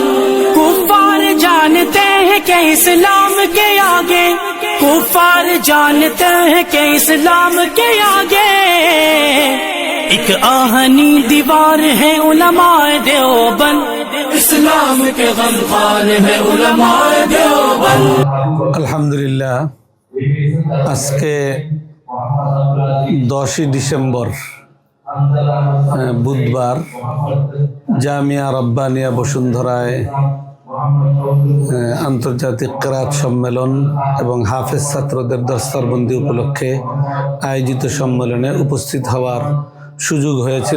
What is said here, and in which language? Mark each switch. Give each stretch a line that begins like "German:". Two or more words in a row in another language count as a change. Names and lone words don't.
Urdu: کفار جانتے ہیں کہ اسلام کے آگے، کفار جانتے ہیں کہ اسلام کے آگے ایک آہنی دیوار ہے علماء دیوبند، اسلام کے غمخوار ہے علماء دیوبند۔
Bangla: আলহামদুলিল্লাহ, আজকে 10ই ডিসেম্বর বুধবার জামিয়া রব্বানিয়া বসুন্ধরায় আন্তর্জাতিক কেরাত সম্মেলন এবং হাফেজ ছাত্রদের দস্তরবন্দি উপলক্ষে আয়োজিত সম্মেলনে উপস্থিত হওয়ার সুযোগ হয়েছিল।